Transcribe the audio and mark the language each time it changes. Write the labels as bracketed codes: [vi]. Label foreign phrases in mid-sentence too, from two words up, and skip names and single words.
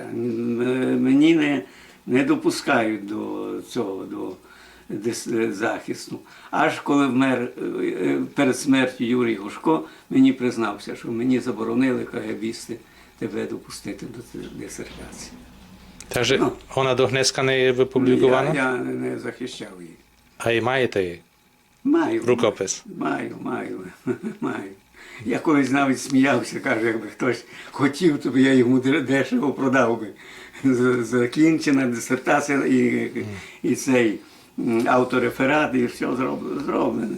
[uk] Мені не допускають до цього, до захисту. Аж коли вмер перед смертю Юрій Гошко, мені признався, що мені заборонили КГБісти тебе допустити до дисертації. [sk] Takže ona do dneska nie je vypublikovaná? [uk] Я не захищав її. A i маєте її? Маю. Рукопис? Маю. Я колись навіть сміявся, каже, якби хтось хотів, то б я йому дешево продав би. Закінчена дисертація і цей автореферат, і все зроблене.